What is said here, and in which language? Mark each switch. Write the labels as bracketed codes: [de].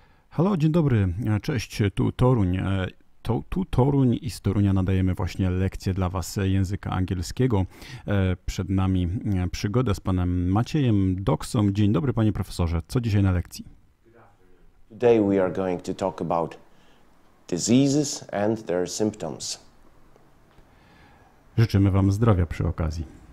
[pl] Halo, dzień dobry, cześć, tu Toruń. Tu Toruń i z Torunia nadajemy właśnie lekcję dla Was języka angielskiego. Przed nami przygoda z panem Maciejem Doksą. Dzień dobry, panie profesorze. Co dzisiaj na lekcji? [en] Today we are going to talk about diseases and their symptoms. [pl] Życzymy Wam zdrowia przy okazji.